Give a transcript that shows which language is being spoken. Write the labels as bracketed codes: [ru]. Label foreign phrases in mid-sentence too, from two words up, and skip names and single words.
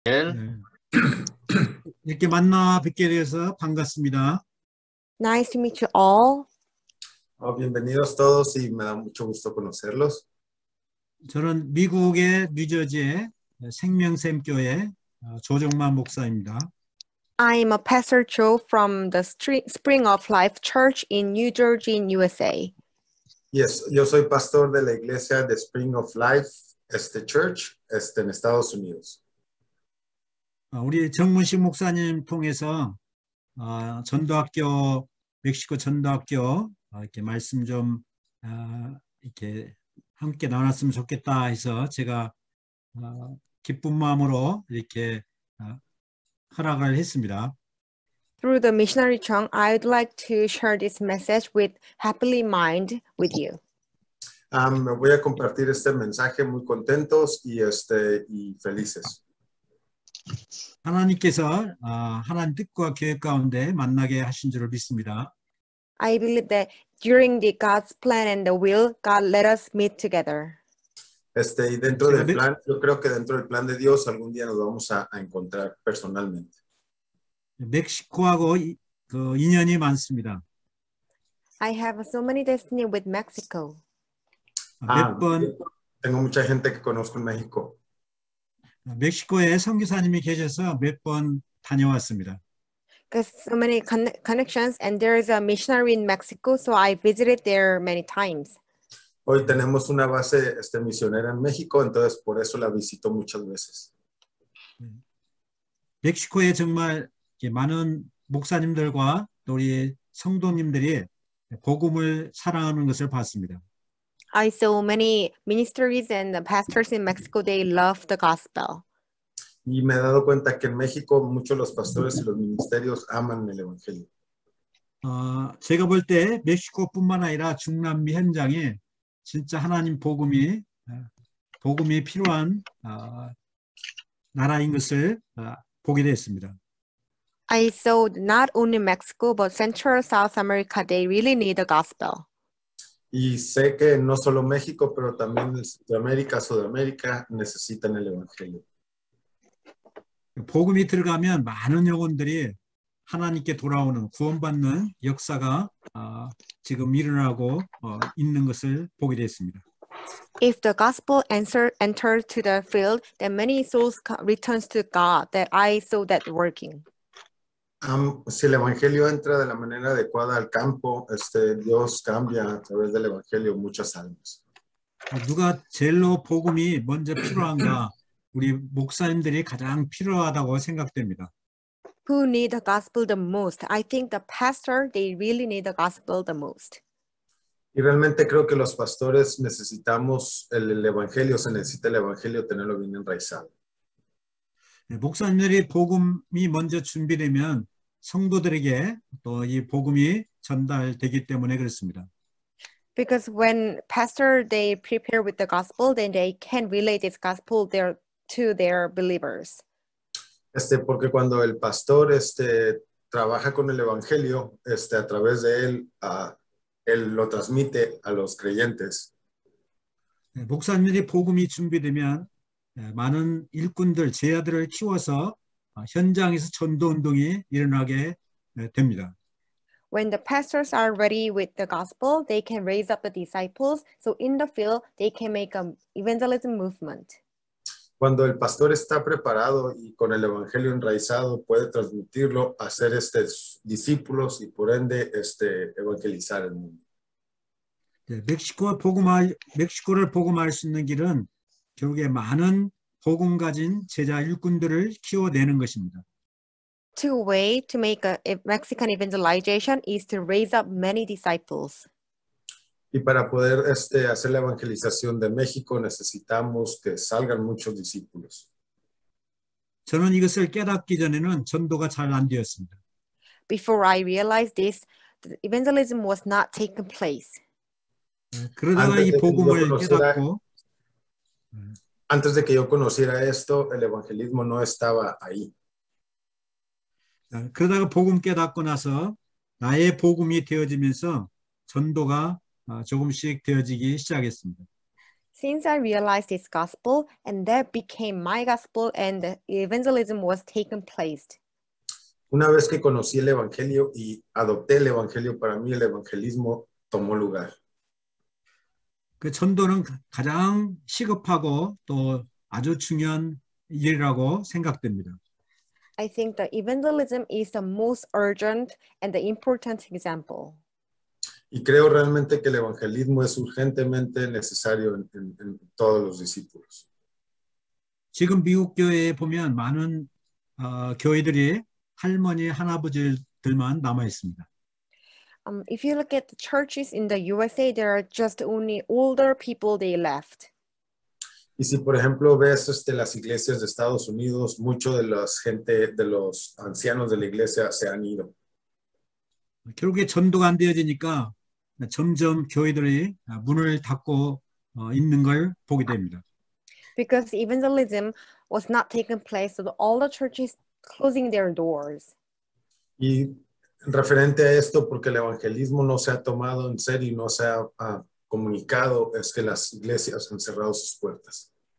[ko] 네. 이렇게 만나 뵙게 되어서 반갑습니다. [en] Nice to meet you all. [es] Bienvenidos todos y me da mucho gusto conocerlos. [ko] 저는 미국의 뉴저지의 생명샘교회 조정만 목사입니다. [en] I'm a Pastor Joe from the Spring of Life Church in New Jersey, in USA. Yes, [es] yo soy pastor de la iglesia de Spring of Life Church en Estados Unidos. [ko] 우리 정문식 목사님 통해서 전도학교, 멕시코 전도학교 이렇게 말씀 좀 이렇게 함께 나눴으면 좋겠다 해서 제가 기쁜 마음으로 이렇게 허락을 했습니다. [en] Through the missionary Chung, I'd like to share this message with happily mind with you. [es] Me voy a compartir este mensaje muy contentos y felices. [ko] 하나님께서 하나님 뜻과 계획 가운데 만나게 하신 줄을 믿습니다. [en] I believe that during the God's plan and the will, God let us meet together. [es] Y dentro del plan, yo creo que dentro del plan de Dios algún día nos vamos a encontrar personalmente. [ko] 멕시코하고 그 인연이 많습니다. [en] I have so many destiny with Mexico. [es] Tengo mucha gente que conozco en México. [ko] 멕시코에 선교사님이 계셔서 몇 번 다녀왔습니다. [en] Because so many connections, and there is a missionary in Mexico, so I visited there many times. [es] Hoy tenemos una base misionera en México, entonces por eso la visito muchas veces. [ko] 멕시코에 정말 많은 목사님들과 또 우리 성도님들이 복음을 사랑하는 것을 봤습니다. [en] I saw many ministries and the pastors in Mexico, they love the gospel. [es] Y me he dado cuenta que en México muchos los pastores y los ministerios aman el evangelio. [ko] 제가 볼 때 멕시코뿐만 아니라 중남미 현장에 진짜 하나님 복음이 필요한 나라인 것을 보게 됐습니다. [en] I saw not only Mexico but Central South America, they really need the gospel. [es] Y sé que no solo México, pero también Centroamérica, Sudamérica necesitan el evangelio. [ko] 복음이 들어가면 많은 영혼들이 하나님께 돌아오는 구원받는 역사가 지금 일어나고 있는 것을 보게 됐습니다. [en] If the gospel enters to the field, then many souls returns to God. That I saw that working. [es] Si el evangelio entra de la manera adecuada al campo, Dios cambia a través del evangelio muchas almas. [ko] 누가 제일로 복음이 먼저 필요한가? 우리 목사님들이 가장 필요하다고 생각됩니다. [en] Who need the gospel the most? I think the pastor, they really need the gospel the most. [es] Y realmente creo que los pastores necesitamos el evangelio, se necesita el evangelio tenerlo bien enraizado. [ko] 목사님들이 복음이 먼저 준비되면 성도들에게 또 이 복음이 전달되기 때문에 그렇습니다. [en] Because when pastor they prepare with the gospel, then they can relate this gospel to their believers. [es] Porque cuando el pastor trabaja con el evangelio, a través de él, él lo transmite a los creyentes. [ko] 목사님들이 복음이 준비되면 많은 일꾼들, 제자들을 키워서 현장에서 전도 운동이 일어나게 됩니다. [en] When the pastors are ready with the gospel, they can raise up the disciples. So in the field, they can make an evangelism movement. [es] Cuando el pastor está preparado y con el evangelio enraizado, puede transmitirlo, hacer discípulos y por ende evangelizar el mundo. [ko] 멕시코를 복음할 수 있는 길은 결국에 많은 복음 가진 제자 일꾼들을 키워내는 것입니다. [en] Two ways to make a Mexican evangelization is to raise up many disciples. [es] Y para poder hacer la evangelización de México necesitamos que salgan muchos discípulos. [ko] 저는 이것을 깨닫기 전에는 전도가 잘 안 되었습니다. [en] Before I realized this, the evangelism was not taking place. [ko] 그러다가 이 복음을 깨닫고 [es] antes de que yo conociera esto, el evangelismo no estaba ahí. [ko] 그러다가 복음 깨닫고 나서 나의 복음이 되어지면서 전도가 조금씩 되어지기 시작했습니다. [en] Since I realized this gospel, and that became my gospel, and the evangelism was taken place. [es] Una vez que conocí el evangelio y adopté el evangelio, para mí el evangelismo tomó lugar. [ko] 그 전도는 가장 시급하고 또 아주 중요한 일이라고 생각됩니다. [en] I think that evangelism is the most urgent and the important example. [es] Y creo realmente que el evangelismo es urgentemente necesario en todos los discípulos. [ko] 지금 미국 교회에 보면 많은 교회들이 할머니, 할아버지들만 남아 있습니다. [en] If you look at the churches in the USA, there are just only older people they left. [es] Y si por ejemplo ves las iglesias de Estados Unidos, mucho de los ancianos de la iglesia se han ido. [ko] 결국에 전도가 안 되어지니까 점점 교회들이 문을 닫고 있는 걸 보게 됩니다. [en] Because evangelism was not taking place, so all the churches closing their doors. [es] Y referente a esto, porque el evangelismo no se ha tomado en serio y no se ha comunicado, es que las iglesias han cerrado sus puertas.